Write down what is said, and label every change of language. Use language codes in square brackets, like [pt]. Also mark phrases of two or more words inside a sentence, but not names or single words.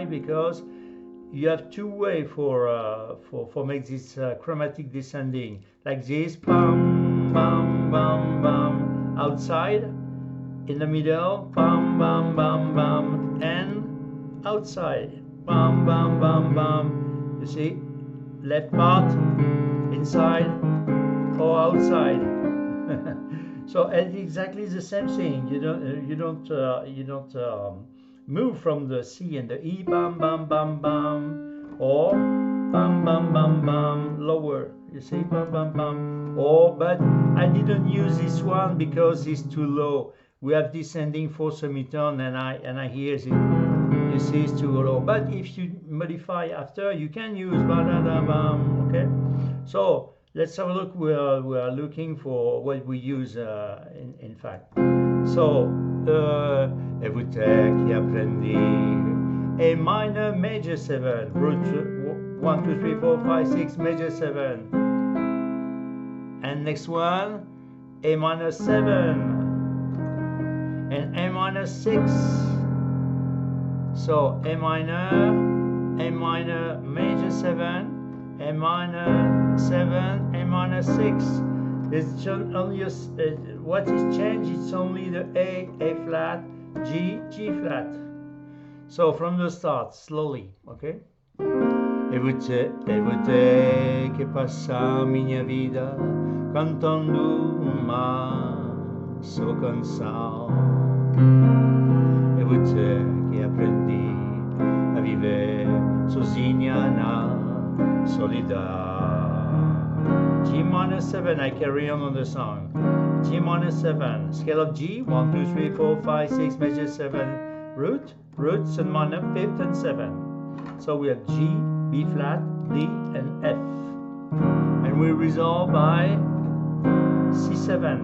[en] Because you have two ways for make this chromatic descending, like this, bam, bam, bam, bam, outside, in the middle, bam, bam, bam, bam, and outside, bam, bam, bam, bam. You see, left part, inside, or outside. So it's exactly the same thing. You don't move from the C and the E, bam bam bam bam, or bam bam bam bam lower. You see, bam bam bam. Or but I didn't use this one because it's too low. We have descending 4 semitone, and I hear it. You see, it's too low. But if you modify after, you can use bam bam bam. Okay, so. Let's have a look. We are looking for what we use in fact. So, [pt] e votei che apprendi [en] A minor major 7, root 1, 2, 3, 4, 5, 6, major 7. And next one, A minor 7 and A minor 6. So A minor major 7, A minor 7, A minor 6. It's only what is changed, it's only the A flat, G flat. So from the start, slowly, okay? [pt] E você che passa minha vida cantando uma só canção. E você che apprendi a viver sozinha na solidão. [en] G minor 7, I carry on the song. G minor 7, scale of G, 1, 2, 3, 4, 5, 6, major 7, root, and minor 5th and 7. So we have G, B flat, D, and F. And we resolve by C7.